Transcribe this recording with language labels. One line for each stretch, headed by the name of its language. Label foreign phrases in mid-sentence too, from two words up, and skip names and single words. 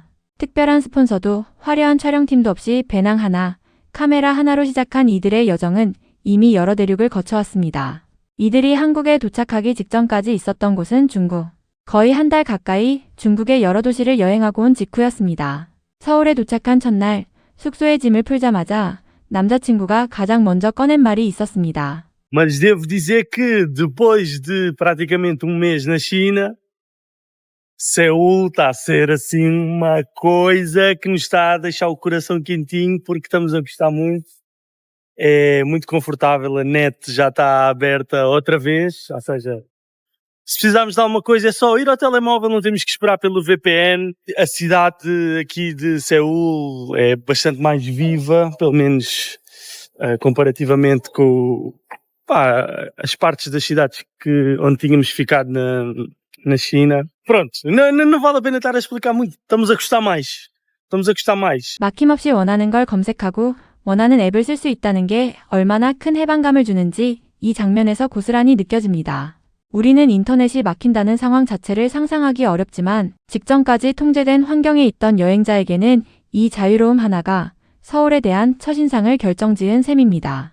Korean: 특별한 스폰서도 화려한 촬영팀도 없이 배낭 하나, 카메라 하나로 시작한 이들의 여정은 이미 여러 대륙을 거쳐왔습니다. 이들이 한국에 도착하기 직전까지 있었던 곳은 중국. 거의 한 달 가까이 중국의 여러 도시를 여행하고 온 직후였습니다. 서울에 도착한 첫날 숙소에 짐을 풀자마자 남자친구가 가장 먼저 꺼낸 말이 있었습니다.
Portuguese: Mas devo dizer que depois de praticamente um mês na China, Seul está a ser assim uma coisa que nos está a deixar o coração quentinho porque estamos a gostar muito. É muito confortável, a net já está aberta outra vez, ou seja, se precisarmos de alguma coisa é só ir ao telemóvel, não temos que esperar pelo VPN. A cidade aqui de Seul é bastante mais viva, pelo menos comparativamente com as partes das cidades onde tínhamos ficado na China. Pronto, não vale a pena estar a explicar muito, estamos a gostar mais.
Korean: 막힘없이 원하는 걸 검색하고 원하는 앱을 쓸 수 있다는 게 얼마나 큰 해방감을 주는지 이 장면에서 고스란히 느껴집니다. 우리는 인터넷이 막힌다는 상황 자체를 상상하기 어렵지만 직전까지 통제된 환경에 있던 여행자에게는 이 자유로움 하나가 서울에 대한 첫인상을 결정지은 셈입니다.